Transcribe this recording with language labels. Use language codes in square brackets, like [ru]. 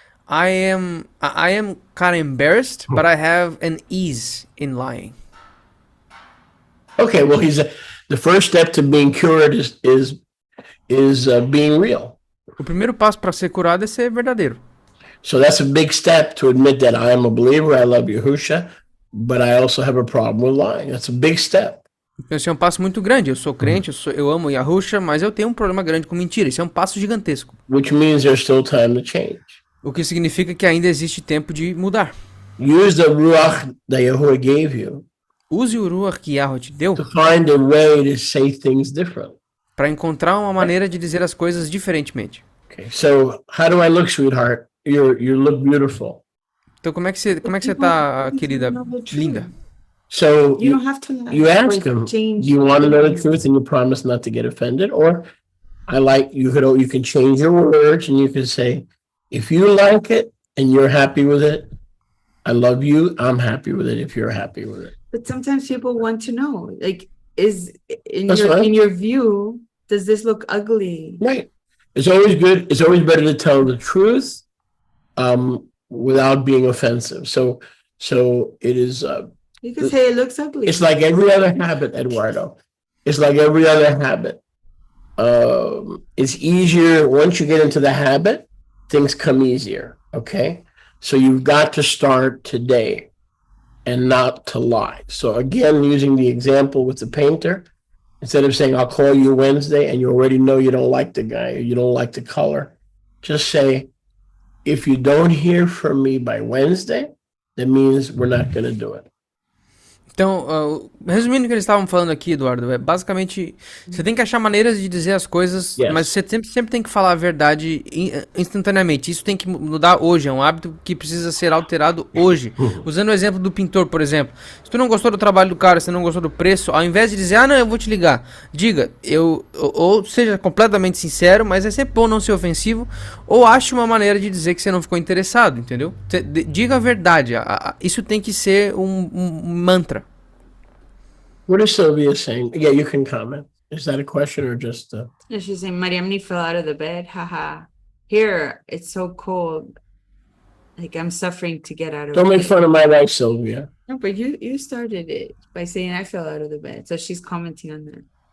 [en] I am kind of embarrassed, but I have an ease in lying. Okay, well, the first step to being cured is being real. [pt] O primeiro passo para ser curado é ser verdadeiro. [en] So that's a big step to admit that I am a believer, I love Yahusha, but I also have a problem with lying. That's a big step. [pt] Esse é um passo muito grande. Eu sou crente, eu amo Yahusha, mas eu tenho um problema grande com mentira. Isso é um passo gigantesco. [en] Which means there's still time to change. [pt] O que significa que ainda existe tempo de mudar. [en] Use the ruach that Yahuwah gave you. [pt] Use o ruach que Yahweh te deu. [en] To find a way to say things different. [pt] Para encontrar uma maneira de dizer as coisas diferentemente. [en] Okay, so how do I look, sweetheart? You look beautiful. [pt] Então como é que você tá, querida, linda? [en] So you don't have to lie. You ask him, do you want to know the truth and you promise not to get offended? Or you can change your words and you can say, if you like it and you're happy with it, I love you, I'm happy with it if you're happy with it. But sometimes people want to know, like, is in That's your fine. in your view, does this look ugly? Right. It's always good. It's always better to tell the truth, without being offensive. So it is. You can say it looks ugly. It's like every other habit, Eduardo. It's like every other habit. It's easier once you get into the habit. Things come easier. Okay. So you've got to start today, and not to lie. So again, using the example with the painter, instead of saying, I'll call you Wednesday, and you already know you don't like the guy, or you don't like the color, just say, if you don't hear from me by Wednesday, that means we're not going to do it. [pt] Então, resumindo o que eles estavam falando aqui, Eduardo, basicamente, você tem que achar maneiras de dizer as coisas, [en] Yes. [pt] mas você sempre tem que falar a verdade instantaneamente. Isso tem que mudar hoje, é um hábito que precisa ser alterado hoje. Usando o exemplo do pintor, por exemplo. Se tu não gostou do trabalho do cara, se tu não gostou do preço, ao invés de dizer, não, eu vou te ligar, diga, ou seja completamente sincero, mas é sempre bom não ser ofensivo, ou ache uma maneira de dizer que você não ficou interessado, entendeu? Diga a verdade, isso tem que ser um mantra. [en] What is Sylvia saying? Yeah, you can comment. Is that a question or just Yeah, she's saying Mariamni fell out of the bed. Haha. Here, it's so cold. Like I'm suffering to get out of don't make bed. fun of my life, Sylvia. No, but you started it by saying I fell out of the bed. So she's commenting on that.